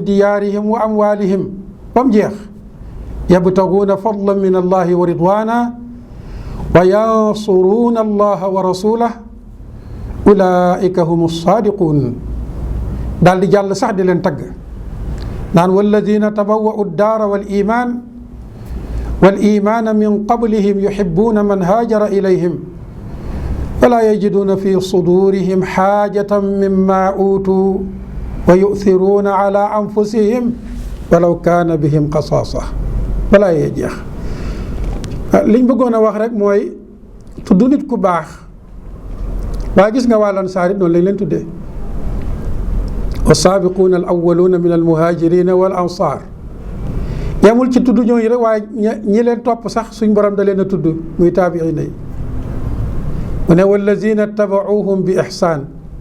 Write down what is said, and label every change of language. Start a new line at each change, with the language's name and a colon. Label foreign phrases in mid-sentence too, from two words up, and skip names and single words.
Arabic: ديارهم وأموالهم
Wolof: ba mu jeex
Arabic: يبتغون فضلا من الله ورضوانا وينصرون الله ورسوله أولئك هم الصادقون
Wolof: daal di jàll sax di leen tagg
Arabic: naan والذين تبوءوا الدار والإيمان والإيمان من قبلهم يحبون من هاجر إليهم ولا يجدون في صدورهم حاجة مما أوتوا ويؤثرون على أنفسهم ولو كان بهم خصاصة
Wolof: balaa yee jeex liñ bëggoon a wax rek mooy tudd nit ku baax waaye gis nga waa Ansaar it noonu lañ leen tuddee
Arabic: والسابقون الأولون من المهاجرين والأنصار
Wolof: yamul ci tudd ñooñu rek waaye ñi leen topp sax suñ borom da leen a tudd muy taabiina yi mu ne
Arabic: والذين اتبعوهم بإحسان